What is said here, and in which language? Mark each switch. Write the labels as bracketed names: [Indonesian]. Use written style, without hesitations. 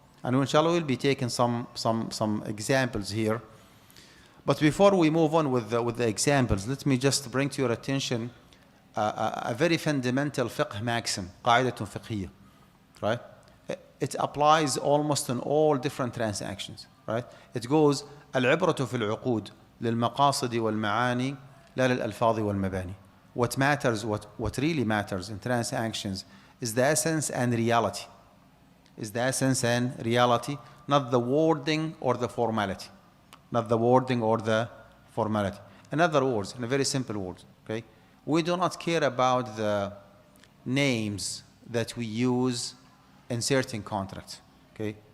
[English] And inshallah we'll be taking some examples here. But before we move on with the examples, let me just bring to your attention a very fundamental fiqh maxim, [Arabic] قاعدة فقهية, [English] right? It applies almost in all different transactions, right? It goes [Arabic] العبرة في العقود للمقاصد والمعاني لا للألفاظ والمباني. [English] What matters, what really matters in transactions is the essence and reality. Is the essence and reality, not the wording or the formality. Not the wording or the formality. In other words, in a very simple words, okay? We do not care about the names that we use in certain contracts, okay?